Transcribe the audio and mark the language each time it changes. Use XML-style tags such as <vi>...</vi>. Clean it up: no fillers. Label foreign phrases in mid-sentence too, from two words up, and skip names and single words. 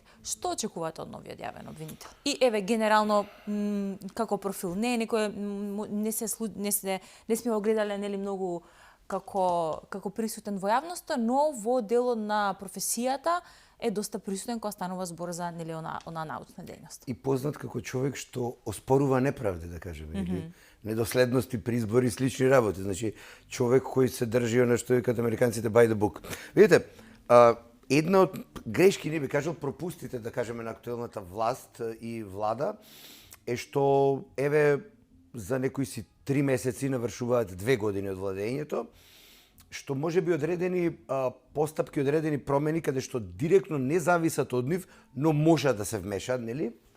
<mk>Што очекувате од новиот јавен обвинител? И еве генерално како профил не сме го гледале многу како присутен во јавноста, но во делот на професијата е доста присутен кога станува збор за она научна дејност. И познат како човек што оспорува неправди, да кажеме, или недоследности при избори и слични работи. Значи, човек кој се држи она што викаат американците</mk> <en>by the book.</en> <mk>Видите, една од грешки, не би кажал, пропустите, да кажеме, на актуелната власт и влада, е што, еве, за некои си 3 месеци навршуваат 2 години од владењето, што може би одредени постапки, одредени промени, каде што директно не зависат од нив, но можат да се вмешат, нели?</mk>